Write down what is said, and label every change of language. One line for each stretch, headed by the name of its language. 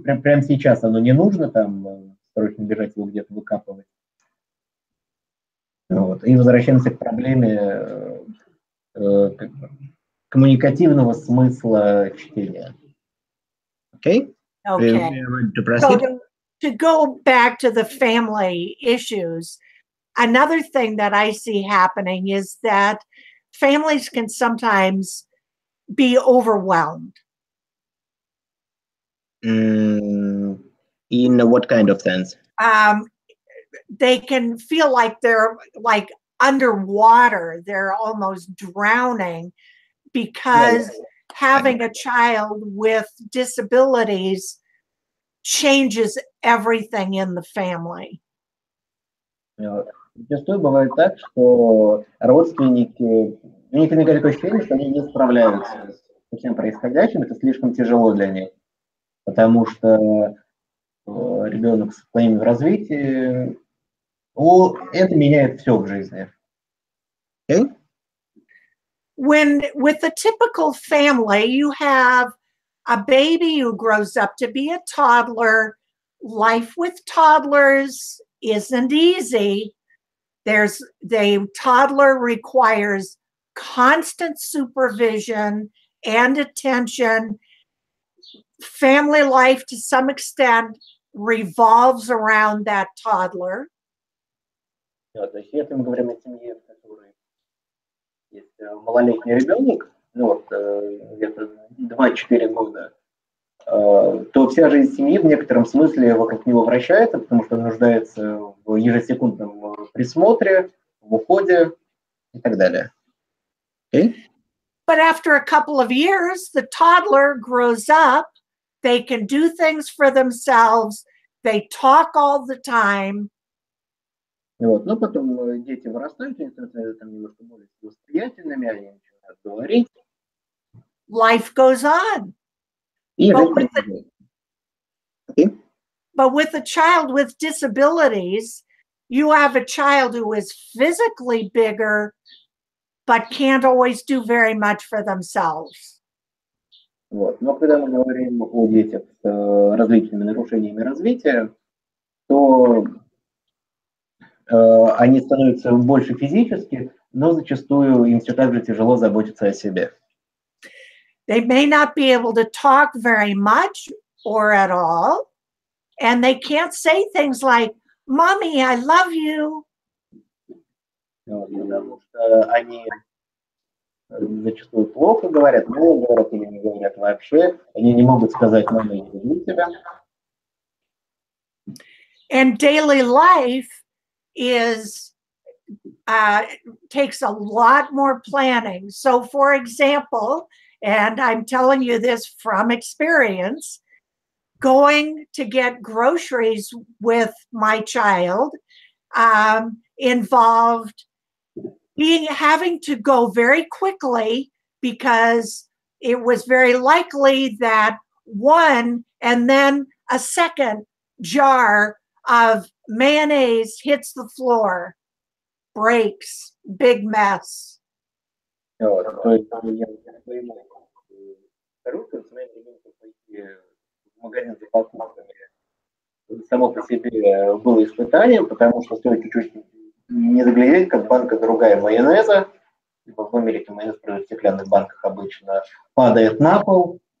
Russian: Прямо сейчас оно не нужно, там срочно бежать его где-то выкапывать. Вот. И возвращаемся к проблеме коммуникативного смысла чтения.
English: Okay. Okay. To proceed. So to go back to the family issues, another thing that I see happening is that families can sometimes be overwhelmed. In what kind of sense? They can feel like they're like underwater. They're almost drowning because having a child with disabilities changes everything in the family.
Russian: Зачастую бывает так, что родственники, у них иногда такое ощущение, что они не справляются со всем происходящим, это слишком тяжело для них, потому что ребенок с отклонением в развитии, это меняет все в жизни.
English: Okay. When with a typical family, you have a baby who grows up to be a toddler. Life with toddlers isn't easy. The toddler requires constant supervision and attention. Family life, to some extent, revolves around that toddler.
Russian: То есть если мы говорим о семье, в которой есть малолетний ребенок, ну вот где-то 2-4 года, то вся жизнь семьи в некотором смысле вокруг него вращается, потому что он нуждается в ежесекундном присмотре, в уходе и так далее.
English: Okay. But after a couple of years, the toddler grows up. They can do things for themselves. They talk all the time.
Russian: Вот. Но потом дети вырастают, они становятся там немножко более самостоятельными, они начинают говорить.
English: Life goes on.
Russian: И
English: But
Russian: жизнь
English: with,
Russian: продолжается.
English: Okay. but with a child with disabilities, you have a child who is physically bigger, but can't always do very much for themselves.
Russian: Вот. Но когда мы говорим о детях с различными нарушениями развития, то они становятся больше физически, но зачастую им все так же тяжело заботиться о себе.
English: They may not be able to talk very much or at all, and they can't say things like, "Mommy, I love you."
Russian: Потому что они зачастую плохо говорят, мало говорят или не говорят вообще. Они не могут сказать: «Мама, я люблю тебя».
English: And daily life is takes a lot more planning. So, for example, and I'm telling you this from experience, going to get groceries with my child involved having to go very quickly because it was very likely that one and then a second jar of mayonnaise hits the floor, breaks, big mess.
Russian: Вот. То есть я своему коробкам, своим ребенком пойти в магазин за покупками само по себе было испытанием, потому что стоит чуть-чуть не заглядеть, как банка другая майонеза, в Америке майонез продают в стеклянных банках обычно, падает на пол,